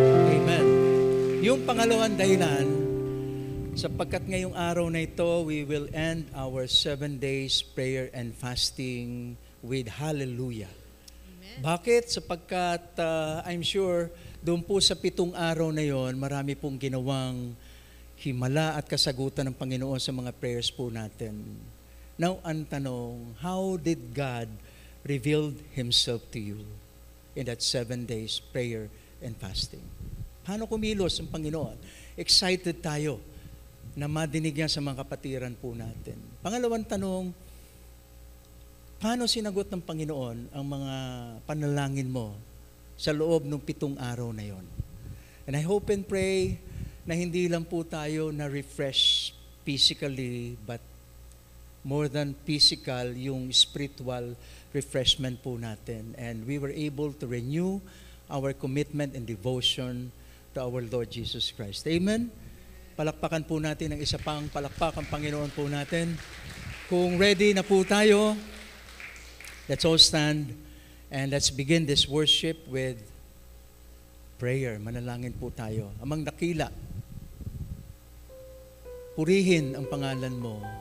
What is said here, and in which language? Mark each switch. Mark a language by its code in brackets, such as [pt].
[en] Amen. [tl] Yung pangalawang dahilan, sapagkat ngayong araw na ito, [en] we will end our 7 days prayer and fasting with hallelujah. Amen. [tl] Bakit? Sapagkat I'm sure doon po sa 7 araw na yon, marami pong ginawang himala at kasagutan ng Panginoon sa mga prayers po natin. [en] Now, [tl] ang tanong, [en] how did God reveal Himself to you in that 7 days prayer and fasting? [tl] Paano kumilos ang Panginoon? Excited tayo na madinig yan sa mga kapatiran po natin. Pangalawang tanong, paano sinagot ng Panginoon ang mga panalangin mo sa loob ng 7 araw na yon? [en] And I hope and pray [tl] na hindi lang po tayo na-refresh [en] physically, but more than physical, yung spiritual refreshment po natin. And we were able to renew our commitment and devotion to our Lord Jesus Christ. Amen? [tl] Palakpakan po natin ang isa pang palakpakan Panginoon po natin. Kung ready na po tayo, [en] let's all stand and let's begin this worship with prayer. [tl] Manalangin po tayo. Amang dakila, purihin ang pangalan mo.